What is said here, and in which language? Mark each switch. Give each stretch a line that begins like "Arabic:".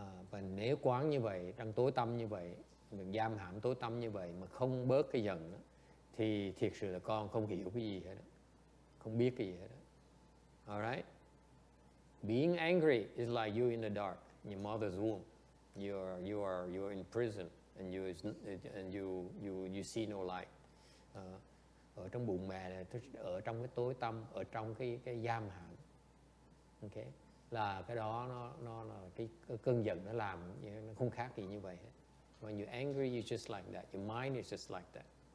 Vietnamese: Và nếu quán như vậy, đang tối tăm như vậy, mình giam hãm tối tăm như vậy mà không bớt cái giận đó, thì thiệt sự là con không hiểu cái gì hết đó. Không biết cái gì hết đó. Alright?
English: Being angry is like you're in the dark in your mother's womb. You're in prison and you see no light.
Vietnamese: Ở trong bụng mẹ này, ở trong cái tối tăm, ở trong cái giam hãm. Okay? Là cái đó nó là cái cơn giận nó làm, nó không khác gì như vậy hết.
English: When you're angry, you're just like that. Your mind is just like that.